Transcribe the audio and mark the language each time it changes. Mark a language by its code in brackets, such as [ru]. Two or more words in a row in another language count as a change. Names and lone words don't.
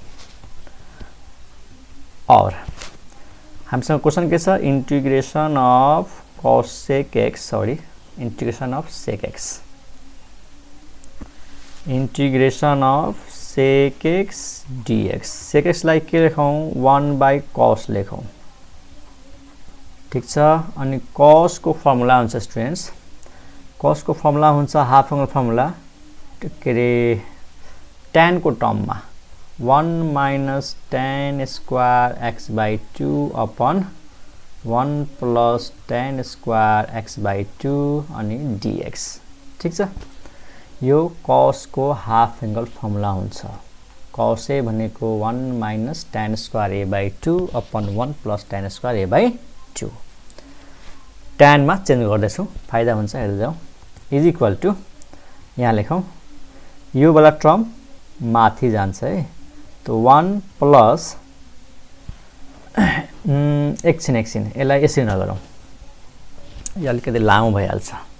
[ne] और हामीसँग क्वेशन के छ [en] integration of cosec x [ne] सरी [en] integration of sec x integration of [ne] sec x dx sec x लाई के लेखौं 1/cos लेखौं ठीक छ अनि cos को फर्मुला हुन्छ स्टुडेन्ट्स cos को फर्मुला हुन्छ [en] half angle formula [ne] के रे tan को टर्म मा [en] 1 minus tan square x by 2 upon 1 plus tan square x by 2 [ne] अनि dx ठीक छ। यो cos को [en] half angle formula [ne] हुन्छ। cos a भनेको [en] 1 minus tan square a by 2 upon 1 plus tan square a by 2 tan [ne] मा चेन्ज गर्दैछु फाइदा हुन्छ हेर्दै जाऊ [en] is equal to [ne] यहाँ लेखौं यो वाला टर्म माथि जान्छ है तो 1 प्लस एकछिन यसलाई यसरी नगरौं यो अलिकति लामो भइहाल्छ।